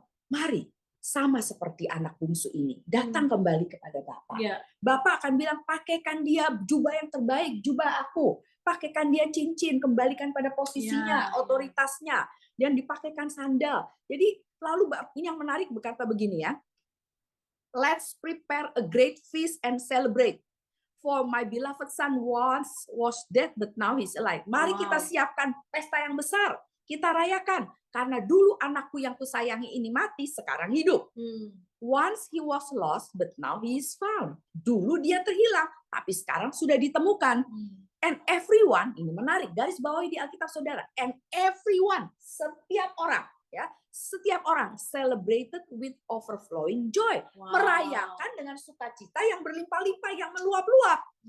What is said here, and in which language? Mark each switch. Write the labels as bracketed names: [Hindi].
[Indonesian] Mari, sama seperti anak bungsu ini, datang kembali kepada Bapak. Bapak akan bilang, pakaikan dia jubah yang terbaik, jubah aku. Pakaikan dia cincin, kembalikan pada posisinya, otoritasnya, dan dipakaikan sandal. Jadi lalu ini yang menarik berkata begini, ya. [English] Let's prepare a great feast and celebrate. For my beloved son once was dead, but now he's alive. [Indonesian] Mari kita siapkan pesta yang besar. Kita rayakan. Karena dulu anakku yang kusayangi ini mati, sekarang hidup. [English] Once he was lost, but now he is found. [Indonesian] Dulu dia terhilang, tapi sekarang sudah ditemukan. [English] And everyone, [Indonesian] ini menarik, garis bawahi di Alkitab saudara. And everyone, setiap orang, ya, setiap orang [English] celebrated with overflowing joy. [Indonesian] Merayakan dengan sukacita yang berlimpah-limpah, yang meluap-luap.